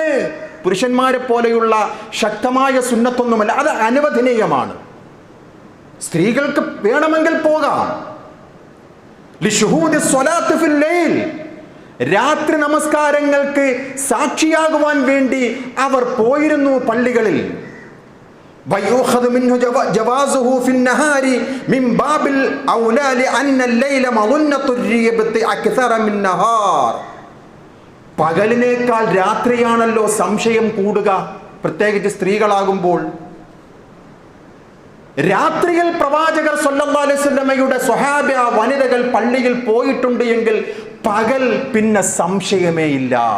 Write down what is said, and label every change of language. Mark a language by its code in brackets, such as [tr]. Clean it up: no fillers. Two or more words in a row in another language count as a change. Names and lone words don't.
[ml] പുരുഷന്മാരെ പോലെയുള്ള ശക്തമായ സുന്നത്തൊന്നുമല്ല, അത് അനുവദനീയമാണ്. സ്ത്രീകൾക്ക് വേണമെങ്കിൽ പോകാം. [ar] لشهود الصلاة في الليل, [ml] രാത്രി നമസ്കാരങ്ങൾക്ക് സാക്ഷിയാകുവാൻ വേണ്ടി അവർ പോയിരുന്നു പള്ളികളിൽ. [ar] ويؤخذ منه جوازه في النهار من باب الأولى لأن الليل مظنة الريبة أكثر من النهار. [ml] പകലിനേക്കാൾ രാത്രിയാണല്ലോ സംശയം കൂടുക, പ്രത്യേകിച്ച് സ്ത്രീകളാകുമ്പോൾ. രാത്രിയിൽ പ്രവാചകർ [ar] صلى الله عليه وسلم [ml] സ്വഹാബ വനിതകൾ പള്ളിയിൽ പോയിട്ടുണ്ട് എങ്കിൽ പകൽ പിന്നെ സംശയമേ ഇല്ല.